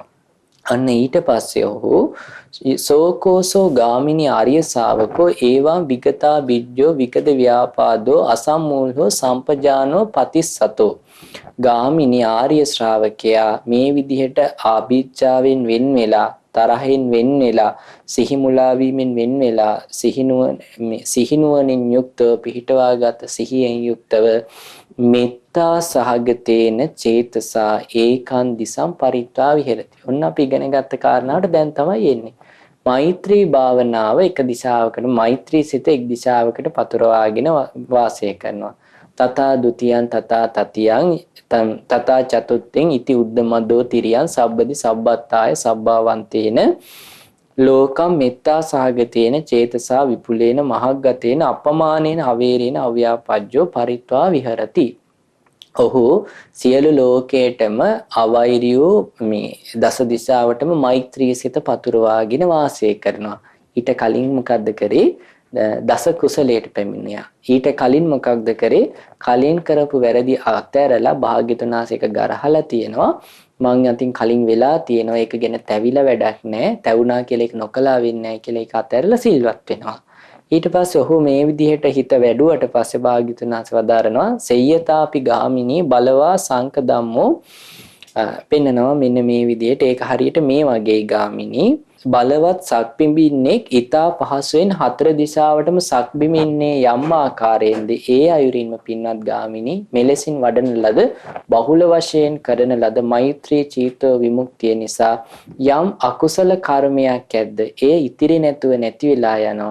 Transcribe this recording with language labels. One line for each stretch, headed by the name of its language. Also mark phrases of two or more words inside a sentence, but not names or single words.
Sinhala: අන්න ඊට පස්සේ ඔහු
Pali: සෝකෝසෝ ගාමිනී ආර්ය ශාවකෝ ඒවං විගතා විජ්ජෝ විකද ව්‍යාපාදෝ අසම්මූලෝ සම්පජානෝ පතිස්සතෝ.
Sinhala: ගාමිනී ආර්ය ශ්‍රාවකයා මේ විදිහට ආභිජ්ජාවෙන් වෙන් වෙලා, තරහෙන් වෙන් වෙලා, සිහිමුලා වීමෙන් වෙන් වෙලා, සිහිනුවණින් යුක්තව පිහිටවාගත් සිහියෙන් යුක්තව
Pali: මෙත්තා සහගතේන චේතසා ඒකං දිසං පරිත්වා විහෙරති.
Sinhala: ඔන්න අපි ඉගෙන ගත්ත කාරණාවට දැන් තමයි එන්නේ. මෛත්‍රී භාවනාව එක දිශාවකට, මෛත්‍රී සිත එක් දිශාවකට පතුරවාගෙන වාසය කරනවා.
Pali: තථා ဒ ුතියං තථා තතියං තථා චතුත්ථං ඉති උද්දමදෝ තිරියං සබ්බදි සබ්බත්තාය සබ්බාවන්තේන ලෝකම් මෙත්තා සහගතේන චේතසා විපුලේන මහග්ගතේන අපමානේන අවේරේන අව්‍යාපජ්ජෝ පරිත්වා විහරති.
Sinhala: ඔහු සියලු ලෝකයටම අවෛරියෝ මේ දස දිශාවටම මෛත්‍රී සිත පතුරවාගෙන වාසය කරනවා. ඊට කලින් මොකද්ද කරේ? දස කුසලයට පැමිණියා. ඊට කලින් මොකක්ද කරේ? කලින් කරපු වැරදි අත්හැරලා භාග්‍යතුන් වහන්සේක ගරහලා තියෙනවා. මං අතින් කලින් වෙලා තියෙනවා. ඒක ගැන තැවිලා වැඩක් නැහැ. තැවුණා කියලා ඒක නොකලා වෙන්නේ නැහැ කියලා ඒක අත්හැරලා සිල්වත් වෙනවා. ඊට පස්සේ ඔහු මේ විදිහට හිත වැඩුවට පස්සේ භාග්‍යතුන් වහන්සේ වදාරනවා
Pali: සෙය්‍යතාපි ගාමිනී බලවා සංක ධම්මෝ
Sinhala: පෙන්නනවා මෙන්න මේ විදිහට. ඒක හරියට මේ වගේ ගාමිනී බලවත් සක්බිඹින්නෙක් ඊතා පහසුවෙන් හතර දිශාවටම සක්බිමින්නේ යම් ආකාරයෙන්ද ඒ අයුරින්ම පින්වත් ගාමිනී මෙලෙසින් වඩන ලද බහුල වශයෙන් කරන ලද මෛත්‍රී චීතෝ විමුක්තිය නිසා යම් අකුසල කර්මයක් ඇද්ද එය ඉතිරි නැතුව නැති වෙලා යනවා.